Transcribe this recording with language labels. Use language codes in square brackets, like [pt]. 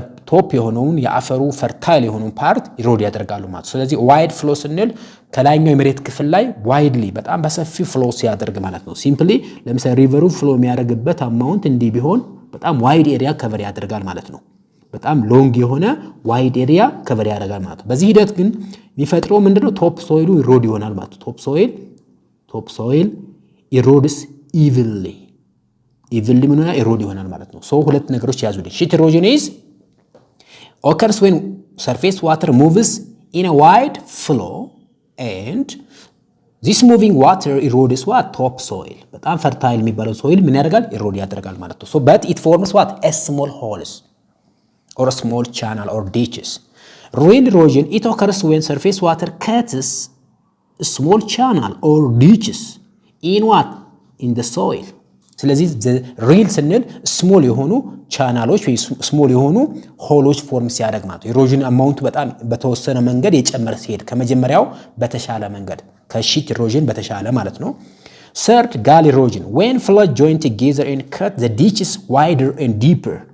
[am] ቶፕ የሆነውን የአፈሩ ፈርታይል የሆነውን ፓርት ኢሮድ ያደርጋሉ ማለት። ስለዚህ ዋይድ ፍሎ ስንል ከላይኛው የመሬት ክፍል ላይ ዋይድሊ በጣም በሰፊ ፍሎ ሲያደርግ ማለት ነው። ሲምፕሊ ለምሳሌ ሪቨሩ ፍሎ የሚያደርግበት አማውንት እንዲህ ቢሆን በጣም ዋይድ ኤሪያ ከቨር ያደርጋል ማለት ነው። በጣም ሎንግ የሆነ ዋይድ ኤሪያ ከቨር ያደርጋል ማለት ነው። በዚህ ሂደት ግን የሚፈጥረው ምንድነው? ቶፕ ሶይሉ ኢሮድ ይሆናል ማለት ነው። [en] ቶፕ ሶይል ኢሮድስ ኢቭንሊ [am] ምን ሆነ? ኢሮድ ይሆናል ማለት ነው። ሶ ሁለት ነገሮች ያዙልኝ። [en] ሺት ኢሮዥን is occurs when surface water moves in a wide flow and this moving water erodes what? Top soil. [am] በጣም ፈርታይል የሚባለው ሶይል ምን ያደርጋል? ኢሮድ ያደርጋል ማለት ነው። [en] So but it forms what? A small holes or a small channel or ditches. Real erosion, it occurs when surface water cuts a small channel or ditches in what? In the soil. [am] ስለዚህ ሪል ስንል ስሞል የሆኑ ቻናሎች ወይ ስሞል የሆኑ ሆሎች ፎርም ሲያደርግ ማለት ነው። ኢሮዥን አማውንቱ በጣም በተወሰነ መንገድ የጨመረ ሲሄድ ከመጀመሪያው በተሻለ መንገድ ከሺት ኢሮዥን በተሻለ ማለት ነው። [en] Third, gully erosion, when floods join together and cut the ditches wider and deeper.